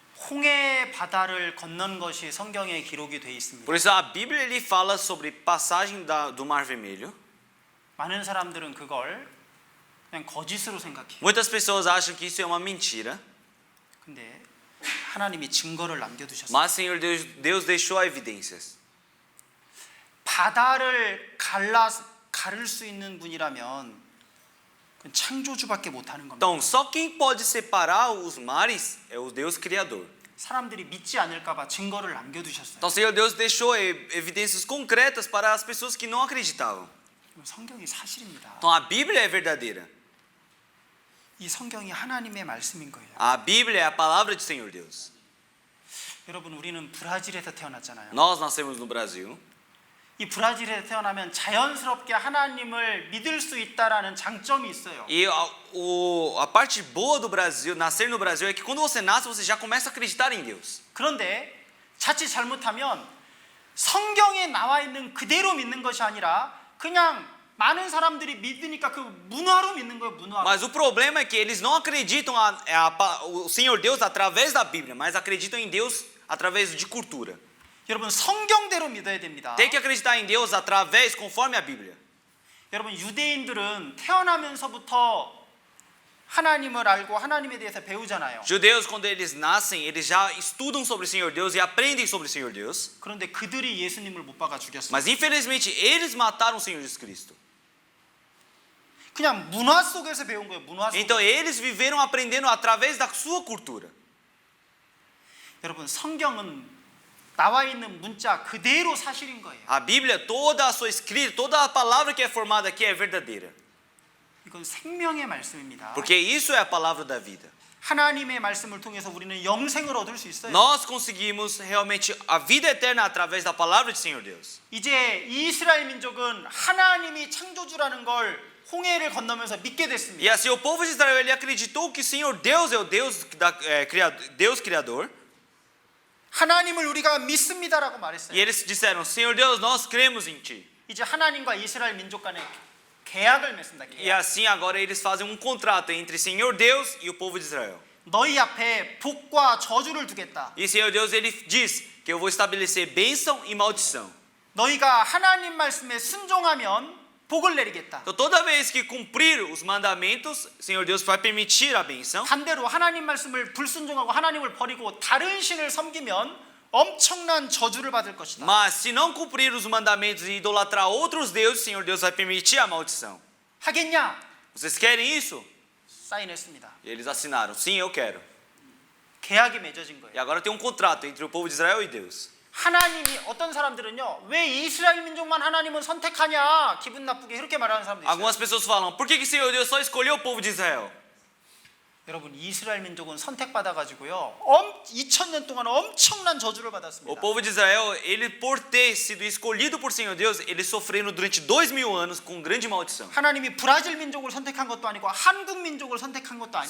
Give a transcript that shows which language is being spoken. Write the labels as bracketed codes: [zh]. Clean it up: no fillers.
[ko] 홍해 바다를 건넌 것이 성경에 기록이 되어 있습니다. [pt] Por isso a Bíblia ele fala sobre passagem do Mar Vermelho. [ko] 많은 사람들은 그걸 그냥 거짓으로 생각해요. [pt] Muitas pessoas acham que isso é uma mentira, [ko] 근데 하나님이 증거를 남겨두셨어요. [pt] mas Senhor Deus deixou evidências. [ko] 바다를 가를 수 있는 분이라면 그건 창조주밖에 못하는 겁니다. [pt] Então, só quem pode separar os mares é o Deus Criador. [ko] 사람들이 믿지 않을까봐 증거를 남겨두셨어요. [pt] Então, Senhor Deus deixou evidências concretas para as pessoas que não acreditavam. [ko] 성경이 사실입니다. [pt] Então, a Bíblia é verdadeira. [ko] 이 성경이 하나님의 말씀인 거예요. [pt] A Bíblia é a palavra de Senhor Deus. [ko] 여러분, 우리는 브라질에서 태어났잖아요. [pt] Nós nascemos no Brasil. [ko] 이 브라질에 태어나면 자연스럽게 하나님을 믿을 수 있다라는 장점이 있어요. [pt] E a parte boa do Brasil, nascer no Brasil, é que quando você nasce, você já começa a acreditar em Deus. [ko] 그런데 자칫 잘못하면 성경에 나와 있는 그대로 믿는 것이 아니라 그냥 많은 사람들이 믿으니까 그 문화로 믿는 거예요, 문화로. [pt] Mas o problema é que eles não acreditam o Senhor Deus através da Bíblia, mas acreditam em Deus através de cultura. [ko] 여러분, 성경대로 믿어야 됩니다. [pt] Tem que acreditar em Deus através, conforme a Bíblia. [ko] 여러분, 유대인들은 태어나면서부터 하나님을 알고 하나님에 대해서 배우잖아요. [pt] Judeus, quando eles nascem, eles já estudam sobre o Senhor Deus e aprendem sobre o Senhor Deus. [ko] 그런데 그들이 예수님을 못 박아 죽였어요. [pt] Mas infelizmente eles mataram o Senhor Jesus Cristo. [ko] 그냥 문화 속에서 배운 거예요, 문화 속에서. [pt] Então eles viveram aprendendo através da sua cultura. [ko] 여러분, 성경은 나와 있는 문자 그대로 사실인 거예요. [pt] A Bíblia, toda a sua escrita, toda a palavra que é formada aqui é verdadeira. [ko] 이건 생명의 말씀입니다. [pt] Porque isso é a palavra da vida. [ko] 하나님의 말씀을 통해서 우리는 영생을 얻을 수 있어요. [pt] Nós conseguimos realmente a vida eterna através da palavra de Senhor Deus. [ko] 이제 이스라엘 민족은 하나님이 창조주라는 걸 홍해를 건너면서 믿게 [pt] E [ko] 됐습니다. [pt] assim o povo de Israel ele acreditou que o Senhor Deus é o Deus Deus criador. [ko] 하나님을 우리가 믿습니다라고 말했어요. [pt] E eles disseram: Senhor Deus, nós cremos em Ti. [ko] 이제 하나님과 이스라엘 민족 간에 계약을 맺습니다. [pt] E [ko] 계약. [pt] assim agora eles fazem um contrato entre Senhor Deus e o povo de Israel. [ko] 너희 앞에 복과 저주를 두겠다. [pt] E Senhor Deus ele diz que eu vou estabelecer bênção e maldição. [ko] 너희가 하나님 말씀에 순종하면 복을 내리겠다. [pt] Então toda vez que cumprir os mandamentos, Senhor Deus vai permitir a bênção. [ko] 반대로 하나님 말씀을 불순종하고 하나님을 버리고 다른 신을 섬기면 엄청난 저주를 받을 것이다. [pt] Mas se não cumprir os mandamentos e idolatrar outros deuses, Senhor Deus vai permitir a maldição. [ko] 하겠냐? [pt] Vocês querem isso? [ko] 사인했습니다. [pt] E eles assinaram: sim, eu quero. [ko] 계약이 맺어진 [pt] E [ko] 거예요. [pt] agora tem um contrato entre o povo de Israel e Deus. [ko] 하나님이 어떤 사람들은요, 왜 이스라엘 민족만 하나님은 선택하냐, 기분 나쁘게 그렇게 말하는 사람도 있어요. [pt] Algumas pessoas falam: por que o Senhor Deus só escolheu o povo de Israel? [ko] 여러분 이스라엘 민족은 선택받아 가지고요. 2000년 동안 엄청난 저주를 [pt] O [ko] 받았습니다. [pt] povo de Israel, ele por ter sido escolhido por Senhor Deus, eles sofreram durante 2000 anos com grande maldição. [ko] 하나님이 브라질 민족을 선택한 것도 아니고 한국 민족을 선택한 것도 아니고